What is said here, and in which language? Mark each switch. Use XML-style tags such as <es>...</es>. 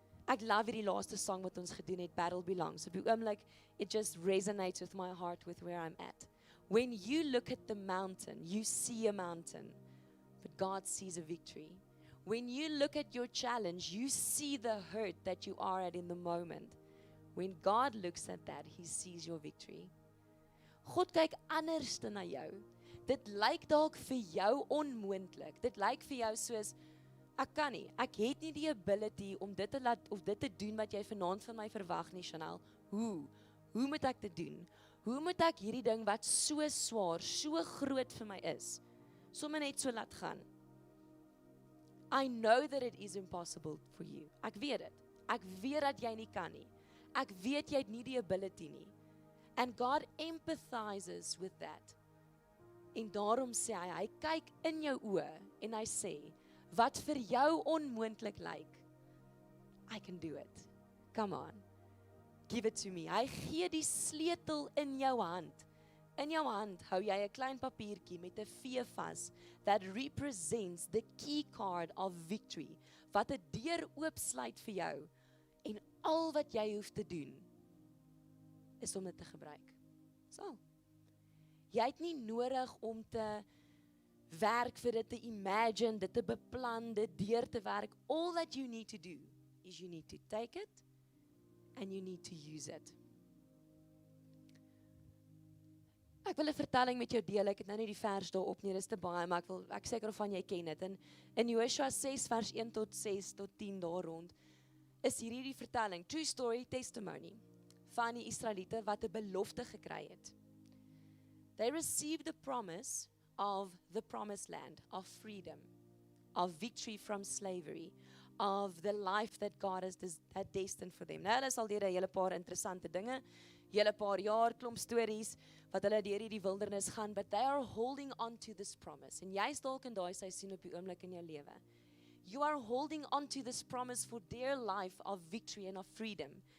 <af>Ek love hierdie laaste song wat ons gedoen het, Battle Belongs. Op die oomblik,</af> <en>it just resonates with my heart with where I'm at. When you look at the mountain, you see a mountain, but God sees a victory. When you look at your challenge, you see the hurt that you are at in the moment. When God looks at that, He sees your victory.</en> <af>God kyk anders na jou. Dit lyk dalk vir jou onmoontlik. Dit lyk vir jou soos, ek kan nie, ek het nie die ability om dit te laat, of dit te doen wat jy vanaand van my verwag nie, Chanell. Hoe moet ek dit doen? Hoe moet ek hierdie ding wat so swaar, so groot vir my is, sommer net so laat gaan?</af> <en>I know that it is impossible for you.</en> <af>Ek weet dit. Ek weet dat jy nie kan nie. Ek weet jy het nie die ability nie.</af> <en>And God empathizes with that.</en> <af>En daarom sê hy kyk in jou oë en hy sê, wat vir jou onmoontlik lyk,</af> <en>I can do it. Come on. Give it to me.</en> <af>Hy gee die sleutel in jou hand. In jou hand hou jy 'n klein papiertjie met 'n V vas</af> <en>that represents the key card of victory,</en> <af>wat 'n deur oopsluit vir jou en al wat jy hoef te doen is om dit te gebruik. So. Jy het nie nodig om te werk vir dit te imagine, dit te beplan, dit deur te werk.</af> <en>All that you need to do is you need to take it and you need to use it.</en> <af>Ek wil 'n vertelling met jou deel. Ek het nou nie die vers daar op nie, dis te baie, maar ek seker van jy ken dit. In Joshua 6 vers 1 tot 6 tot 10 daar rond, is hierdie die vertelling,</af> <en>true story testimony,</en> <af>van die Israeliete wat 'n belofte gekry het.</af> <en>They received the promise of the promised land, of freedom, of victory from slavery, of the life that God has destined for them.</en> <af>Nou, hulle sal deur 'n hele paar interessante dinge, hele paar jaar, klomp stories, wat hulle deur hierdie wildernis gaan,</af> <en>but they are holding on to this promise.</en> <af>En jy is dalk in daai seisoen op die oomblik in jou lewe.</af> <en>You are holding on to this promise for their life of victory and of freedom.</en>